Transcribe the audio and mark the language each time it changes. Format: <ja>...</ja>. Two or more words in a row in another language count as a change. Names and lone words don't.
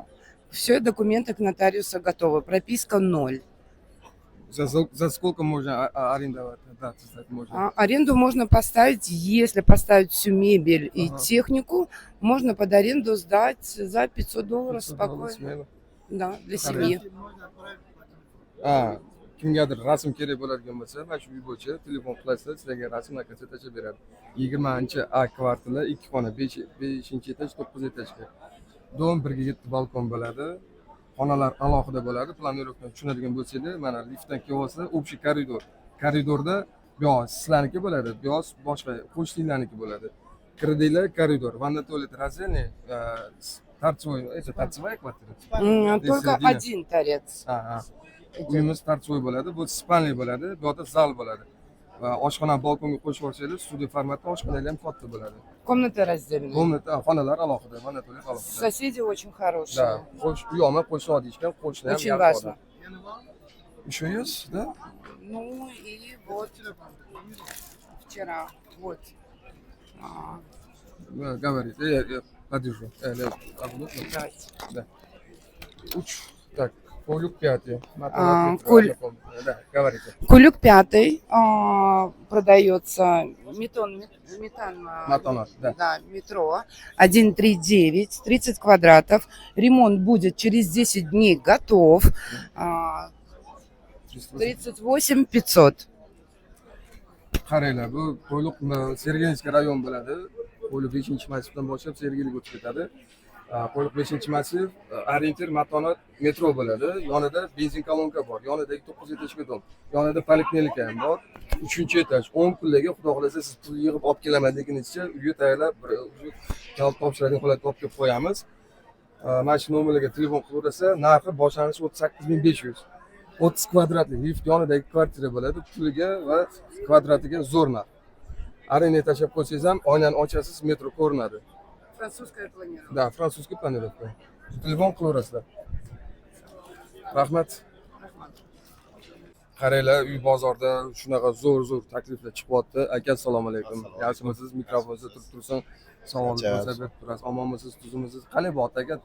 <ru>Все документы к нотариусу готовы. Прописка 0. За сколько можно арендовать? Да, можно. Аренду можно поставить, если поставить всю мебель и технику, можно под аренду сдать за $500 спокойно. Да, для семьи.</ru> <uz>Kimgadir rasm kerak bo'ladigan bo'lsa, mana shu uy bo'yicha telefon qilasizlar, sizlarga rasm nakasi tashab beradi. 20A kvartira, 2 xona, 5-etaj, 9-etajga. Dom 1 7 balkon bo'ladi. Xonalar alohida bo'ladi. Planirovkani tushunadigan bo'lsangiz, mana liftdan kelyapsiz, общий koridor. Koridorda bu yoq sizlarniki bo'ladi, bu yoq boshqa qo'shnilarniki bo'ladi. Kirdinglar, koridor, vanna tualet</uz> <ru>раздельный, торцевой, это торцевая квартира? Только один торец.</ru> <uz>Uyimiz торцевой bo'ladi, bu spalniy bo'ladi, bu yerda zal bo'ladi. Va oshxona balkonga qo'shib olsangiz, studiya formatda oshxonalar ham katta bo'ladi.</uz> <ru>Комнаты раздельные.</ru> <uz>Komnata, xonalar alohida, vanna tualet alohida.</uz> <ru>Соседи очень хорошие. Да,</ru> <uz>u yoqma qo'shni deyishgan, qo'shni ham</uz> <ru>Очень важно. Еще есть, да? Ну и вот вчера. Вот. Говорит, подержу. Давайте. Да. Так, Кулюк 5. Да, говорите. Кулюк 5 продается Матонат, да. Да, метро 139, 30 квадратов. Ремонт будет через 10 дней готов. 38 500.</ru> <uz>Qaranglar, bu Qo'yliq Sergelskiy rayon bo'ladi. Qo'yliq 5-massivdan boshlab Sergeliga o'tib ketadi. Qo'yliq 5-massiv, orientir Matonat metro bo'ladi. Yonida benzin kolonka bor. Yonidagi 9 etajli dom. Yonida poliklinika ham bor. 3-etaj. 10 kunlarga xudo xolasa siz pul yig'ib olib kelaman deganingizcha uyga tayyorlab, kal topshiradigan holatda olib kelib qo'yamiz. Mana shu nomerlarga telefon qilaversa, narxi boshlanishi 38500. 30 kvadratli lift yonidagi kvartira bo'ladi. Puliga va kvadratiga zo'r narx. Arenda tashlab qo'ysangiz ham oynani ochasiz, metro ko'rinadi.</uz> <ru>Французская планировка. Да,</ru> <uz>frantsuzskiy planirovka. Telefon qilaverasizlar. Rahmat. Qaranglar, uy bozorda shunaqa zo'r takliflar chiqyapti. Aka, assalomu alaykum. Yaxshimisiz? Mikrofonda turib tursin. Savol bo'lsa berib turasiz. Omonmisiz, tuzimisiz? Qanday bo'lyapti aka?</uz>